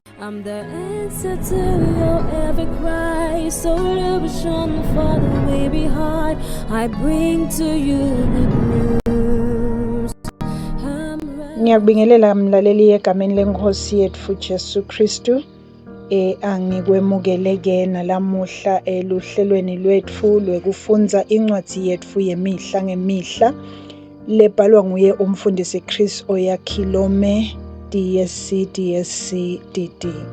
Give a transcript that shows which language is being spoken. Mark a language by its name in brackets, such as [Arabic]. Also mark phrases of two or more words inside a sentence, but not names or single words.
[English] I'm the answer to your every cry. So illusion for the way behind. I bring to you good news. [Swati] Ngiyakubingelela mlaleli egameni lenkosi yethu Jesu Kristu. Angikwemukele nalamuhla luhlelweni lwethu lwekufunza incwadi yethu yemihla ngemihla lebhalwa nguye umfundisi Chris Oyakhilome DSC DD.